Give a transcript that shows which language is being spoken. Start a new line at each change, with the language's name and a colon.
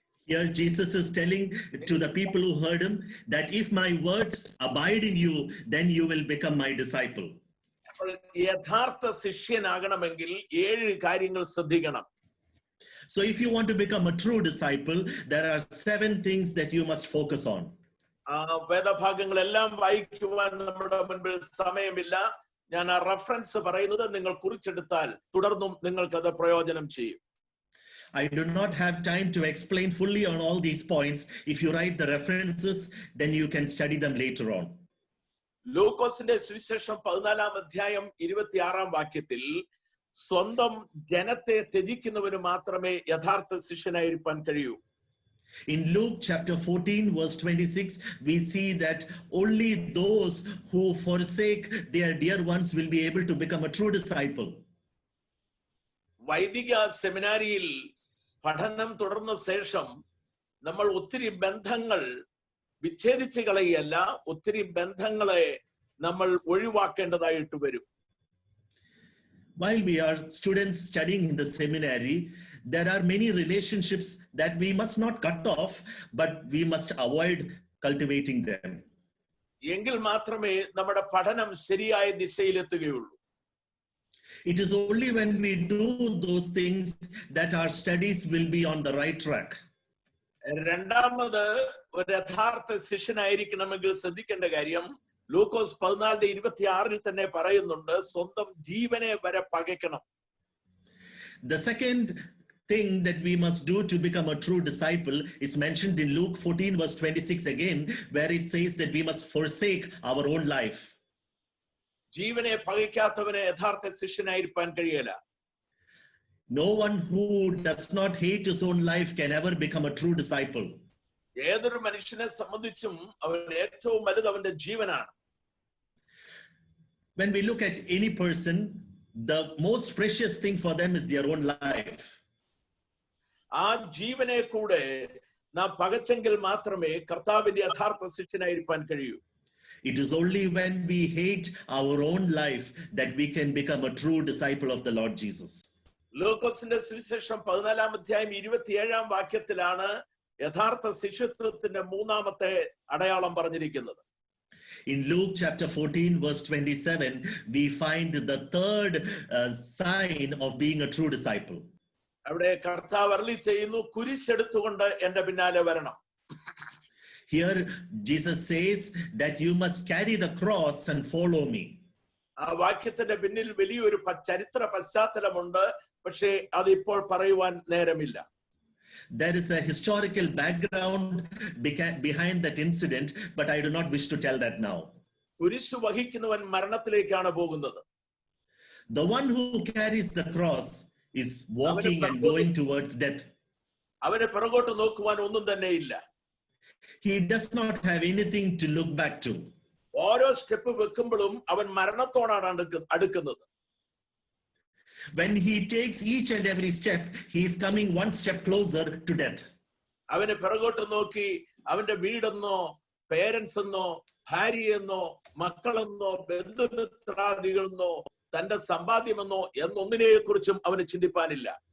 English: Here Jesus is telling to the people who heard him that if my words abide in you, then you will become my disciple.
Malayalam: യഥാർത്ഥ ശിഷ്യനാകണമെങ്കിൽ 7 കാര്യങ്ങൾ ശ്രദ്ധിക്കണം.
English: So if you want to become a true disciple, there are 7 things that you must focus on.
Malayalam: വേദഭാഗങ്ങളെല്ലാം വായിക്കുവാൻ നമ്മുടെ മുൻപിൽ സമയമില്ല. ഞാൻ ആ reference പറയുന്നത് നിങ്ങൾ കുറിച്ചെടുത്താൽ തുടർന്നും നിങ്ങൾക്ക് അത് പ്രയോജനം ചെയ്യും.
English: I do not have time to explain fully on all these points. If you write the references, then you can study them later on.
Malayalam: ലൂക്കോസിന്റെ സുവിശേഷം 14-ാം അധ്യായം 26-ാം വാക്യത്തിൽ സ്വന്തം ജനത്തെ ത്യജിക്കുന്നവന് മാത്രമേ യഥാർത്ഥ ശിഷ്യനായിരിക്കാൻ കഴിയൂ.
English: In Luke chapter 14 verse 26, we see that only those who forsake their dear ones will be able to become a true disciple.
Malayalam: വൈദിക സെമിനാരിയിൽ പഠനം തുടർന്ന ശേഷം നമ്മൾ ഒത്തിരി ബന്ധങ്ങൾ വിച്ഛേദിച്ച് കളയല്ല, ഒത്തിരി ബന്ധങ്ങളെ നമ്മൾ ഒഴിവാക്കേണ്ടതായിട്ട് വരും.
English: While we are students studying in the seminary, there are many relationships that we must not cut off, but we must avoid cultivating them.
Malayalam: എങ്കിൽ മാത്രമേ നമ്മുടെ പഠനം ശരിയായ ദിശയിലെത്തുകയുള്ളൂ.
English: It is only when we do those things that our studies will be on the right track.
Malayalam: രണ്ടാമത് ഒരു യഥാർത്ഥ ശിഷ്യനായിരിക്കണമെങ്കിൽ ശ്രദ്ധിക്കേണ്ട കാര്യം ലൂക്കോസ് 14:26 തന്നെ പറയുന്നുണ്ട്, സ്വന്തം ജീവനെ വരെ പകയ്ക്കണം.
English: The second thing that we must do to become a true disciple is mentioned in Luke 14 verse 26 again, where it says that we must forsake our own life.
Malayalam: ജീവനെ പകയ്ക്കാത്തവനെ യഥാർത്ഥ ശിഷ്യനായിരിക്കാൻ കഴിയില്ല.
English: No one who does not hate his own life can ever become a true disciple.
Malayalam: ഏതൊരു മനുഷ്യനെ സംബന്ധിച്ചും അവൻ ഏറ്റവും വലുത് അവന്റെ ജീവനാണ്.
English: When we look at any person, the most precious thing for them is their own life.
Malayalam: ആ ജീവനെ കൂടെ നാം പകച്ചെങ്കിൽ മാത്രമേ കർത്താവിന്റെ യഥാർത്ഥ ശിഷ്യനായിരിക്കാൻ കഴിയൂ.
English: It is only when we hate our own life that we can become a true disciple of the Lord Jesus.
Malayalam: ലൂക്കോസിന്റെ സുവിശേഷം 14-ാം അധ്യായം 27-ാം വാക്യത്തിലാണ് യഥാർത്ഥ ശിഷ്യത്വത്തിന്റെ 3-ാമത്തെ അടയാളം പറഞ്ഞിരിക്കുന്നത്.
English: In Luke chapter 14 verse 27, we find the third sign of being a true disciple.
Malayalam: അവിടെ കർത്താവ് അരുളി ചെയ്യുന്നു, കുരിശെടുത്തുകൊണ്ട് എന്റെ പിന്നാലെ വരണം.
English: Here Jesus says that you must carry the cross and follow me.
Malayalam: ആ വാക്യത്തിന്റെ പിന്നിൽ വലിയൊരു ചരിത്ര പശ്ചാത്തലമുണ്ട്, പക്ഷേ അത് ഇപ്പോൾ പറയുവാൻ നേരമില്ല.
English: There is a historical background behind that incident, but I do not wish to tell that now.
Malayalam: കുരിശു വഹിക്കുന്നവൻ മരണത്തിലേക്കാണ് പോകുന്നത്.
English: The one who carries the cross is walking and going towards death.
Malayalam: അവനെ പിറകോട്ട് നോക്കുവാൻ ഒന്നും തന്നെ ഇല്ല.
English: He does not have anything to look back to.
Malayalam: ഓരോ step വെക്കുമ്പോഴും അവൻ മരണത്തോടാണ് അടുക്കുന്നത്.
English: When he takes each and every step, he is coming one step closer to death.
Malayalam: അവന് പിറകോട്ട് നോക്കി അവന്റെ വീടെന്നോ പേരൻസ് എന്നോ ഭാര്യയെന്നോ മക്കളെന്നോ ബന്ധുമിത്രാദികളെന്നോ തന്റെ സമ്പാദ്യമെന്നോ എന്നൊന്നിനെ കുറിച്ചും അവന് ചിന്തിപ്പാനില്ല.